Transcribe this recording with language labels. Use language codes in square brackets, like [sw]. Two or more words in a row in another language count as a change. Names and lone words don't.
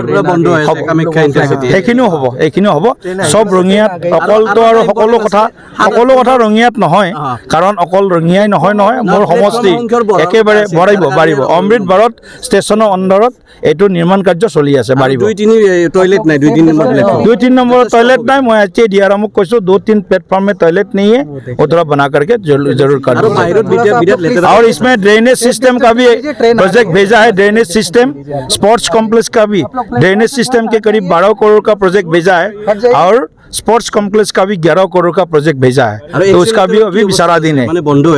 [as] সেইখিনিও হ'ব চব ৰঙিয়াত। অকলতো আৰু সকলো কথা ৰঙিয়াত নহয়, কাৰণ অকল ৰঙিয়াই নহয় মোৰ সমষ্টি একেবাৰে বাঢ়িব। অমৃত ভাৰত ষ্টেচনৰ অন্দৰত এইটো নিৰ্মাণ কাৰ্য চলি আছে, বাঢ়িব। [hi] 2-3 নম্বৰ टॉयलेट नहीं, मैं अच्छे DRM को कहूँ 2-3 प्लेटफॉर्म में टॉयलेट नहीं है, वो थोड़ा बना करके जरूर कर दो। और इसमें ड्रेनेज सिस्टम का भी प्रोजेक्ट भेजा है। ड्रेनेज सिस्टम, स्पोर्ट्स कॉम्प्लेक्स का भी ड्रेनेज सिस्टम के करीब 12 करोड़ का प्रोजेक्ट भेजा है। और स्पोर्ट्स कॉम्प्लेक्स का भी 11 करोड़ का प्रोजेक्ट भेजा है, तो उसका भी अभी विचाराधीन है।